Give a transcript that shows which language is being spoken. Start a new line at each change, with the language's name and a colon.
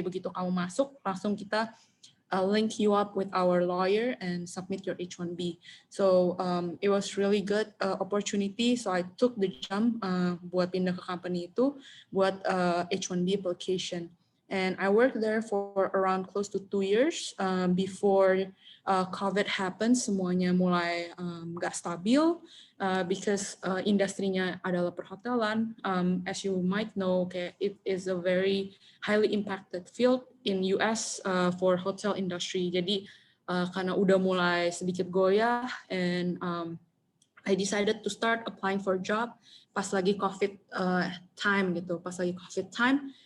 Indonesian: Begitu kamu masuk, langsung kita
English: link you up with our lawyer and submit your H1B. So it was really good opportunity. So I took the jump
Indonesian: buat pindah ke company itu buat
English: H1B application. And I worked there for around close to 2 years before COVID happened.
Indonesian: Semuanya mulai gak stabil because industrinya adalah perhotelan.
English: As you might know, okay, it is a very highly impacted field in US for hotel industry.
Indonesian: Jadi karena udah mulai sedikit goyah,
English: and I decided to start applying for a job
Indonesian: pas lagi COVID time
English: gitu, pas lagi COVID time.